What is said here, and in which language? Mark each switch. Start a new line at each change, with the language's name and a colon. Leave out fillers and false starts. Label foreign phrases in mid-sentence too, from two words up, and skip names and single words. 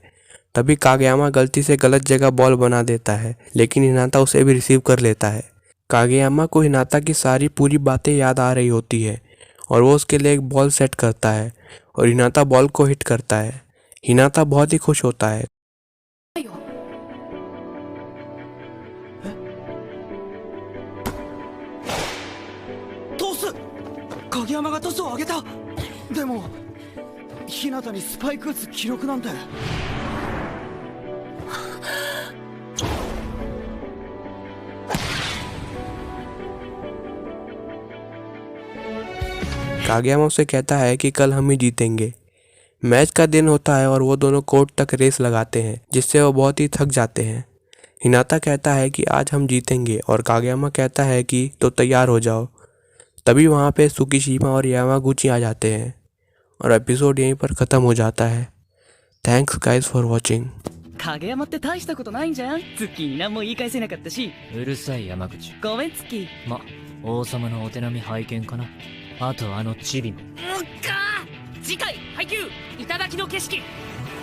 Hindi: तभी कागयामा गलती से गलत जगह बॉल बना देता है, लेकिन हिनाता उसे भी रिसीव कर लेता है। कागयामा को हिनाता की सारी पूरी बातें याद आ रही होती है और वो उसके लिए एक बॉल सेट करता है और हिनाता बॉल को हिट करता है। हिनाता बहुत ही खुश होता है।
Japanese: トス影山がトスを上げた。でも日向にスパイク打つ記録なんて。
Hindi: कागयामा उसे कहता है कि कल हम ही जीतेंगे। मैच का दिन होता है और वो दोनों कोर्ट तक रेस लगाते हैं, जिससे वो बहुत ही थक जाते हैं। हिनाता कहता है कि आज हम जीतेंगे और कागयामा कहता है कि तो तैयार हो जाओ। तभी वहाँ पे सुकीशिमा और यामागुची आ जाते हैं और एपिसोड यहीं पर ख़त्म हो जाता है।
English: thanks guys for watching.
Japanese: 影山って大したことないんじゃん。ツッキーに何も言い返せなかったし。うるさい山口。ごめんツッキー。ま、王様のお手並み拝見かな。あとあのチビも。次回配給頂きの景色。